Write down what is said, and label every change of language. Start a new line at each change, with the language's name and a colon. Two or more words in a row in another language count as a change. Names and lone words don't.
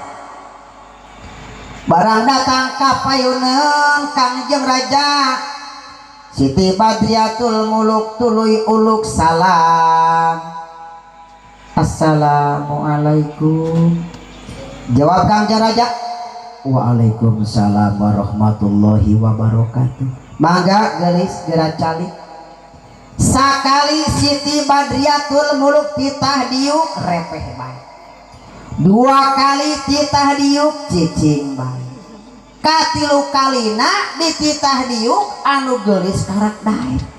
Sundanese: barang datang ka payuneun Kangjeng Raja Siti Badriatul Muluk tuluy uluk salam assalamualaikum jawab Kangjeng Raja
Arabic: وعليكم السلام ورحمة الله وبركاته
Sundanese: mangga geulis geura calik sakali Siti Badriatul Muluk titah diuk repeh bae dua kali titah diuk cicing bae katilu kalina dititah diuk anu geulis karak daek